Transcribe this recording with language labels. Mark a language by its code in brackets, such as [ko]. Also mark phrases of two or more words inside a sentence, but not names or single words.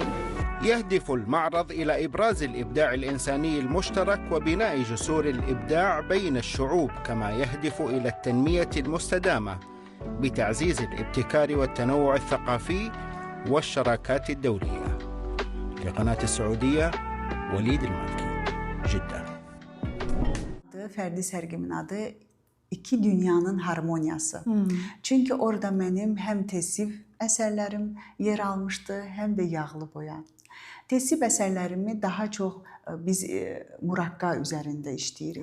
[ar] يهدف المعرض إلى إبراز الإبداع الإنساني المشترك وبناء جسور الإبداع بين الشعوب، كما يهدف إلى التنمية المستدامة بتعزيز الابتكار والتنوع الثقافي والشراكات الدولية. لقناة السعودية وليد المالكي جدة. [az] Fərdi sərgimin adı İki Dünyanın Harmoniyası. Çünki orada mənim həm tesib əsərlərim yer almışdı, həm də yağlı boya. Tesib əsərlərimi daha çox biz murakka üzərində işləyirik.